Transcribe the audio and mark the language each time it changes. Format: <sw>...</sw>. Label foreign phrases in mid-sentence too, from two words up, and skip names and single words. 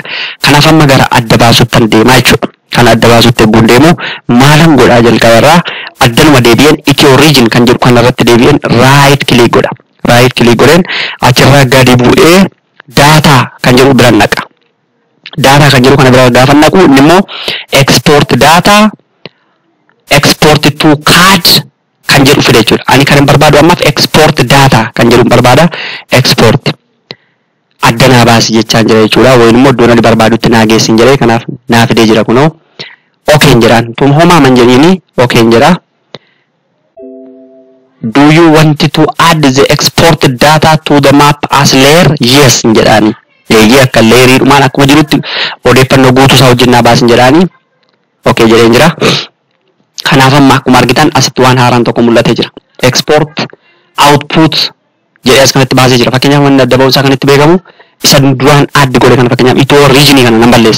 <om>Kanaaf amma gara adda baasuuttan deemaa jechuudha. Kan adda baasuutti eegguun deemu maalan godhaa jalqabarraa addanuma deebi'een Itiyoo region kan jedhu kanarratti deebi'een</om> <en>right click</en> <om>godha.</om> <en>Right click</en> <om>godheen achirraa gadi bu'ee data kan jedhu bira naqa. Data kan jedhu kana bira gaafa naqu inni immoo</om> <en>export data export to cards</en> <om>kan jedhu fide jechuudha. Ani kan barbaadu ammaaf</om> <en>export data</en> <om>kan jedhu barbaada. Export addanaa baasi jechaan jira jechuudha. Wayin immoo iddoo ani barbaadutti naa geessin jedhee kanaaf naa fidee jira kunoo. Okay jedhaan tun homaa man jedhiini okay jedha.</om> <en>Do you want to add the export data to the map as layer?</en> <om>Yes jedhaani. Eeyyee akka layerii dhumaan akkuma jirutti odeeffannoo guutuu isaa hojjennaa baasin jedhaani. Okay jedheen jira. Kanaaf amma akkuma argitan asitti waan haaraan tokko mul'atee jira.</om> <en>Export output</en> <om>jedhee as kanatti baasee jira. Fakkeenyaaf wanni adda ba'umsaa kanatti beekamu isa duraan addi godhe kana fakkeenyaaf Itiyoo regionii kana nan balleessa.</om>